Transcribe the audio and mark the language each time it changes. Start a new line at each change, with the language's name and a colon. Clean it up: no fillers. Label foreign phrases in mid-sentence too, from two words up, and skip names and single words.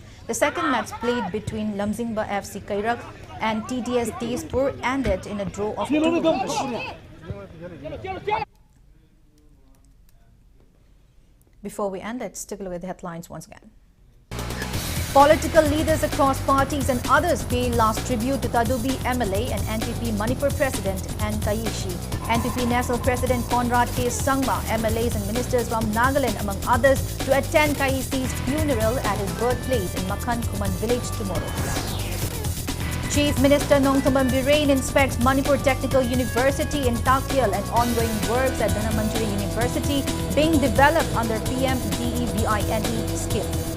English: The second match played between Lamzingba FC Kairak and TDS Tezpur ended in a draw of 2-2. Before we end, let's take a look at the headlines once again. Political leaders across parties and others pay last tribute to Tadubi MLA and NPP Manipur President N. Kaishi. NPP National President Conrad K. Sangma, MLAs and ministers from Nagaland among others to attend Kaishi's funeral at his birthplace in Makhan Kuman village tomorrow. Chief Minister Nongthombam Birain inspects Manipur Technical University in Takyal and ongoing works at Dhanamantri University being developed under PM DEBINE scheme.